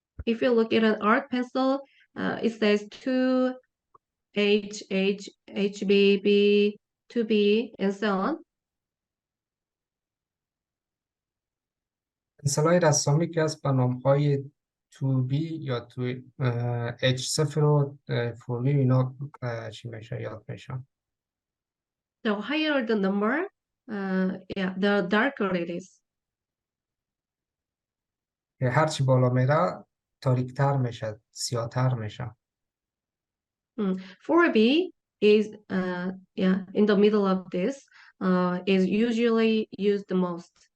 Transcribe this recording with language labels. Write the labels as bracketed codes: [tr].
[en] If you look at an art pencil, it says 2H, H, HB, B, 2B, and so on. [fa] پنسل های رسامی که از به نام های 2B یا H0 و 4B اینا چی میشه یاد میشن. [en] The higher the number, yeah, the darker it is. [fa] که هرچی بالا میره تاریکتر میشه، سیاه‌تر میشه. [en] 4B is, yeah, in the middle of this, is usually used the most.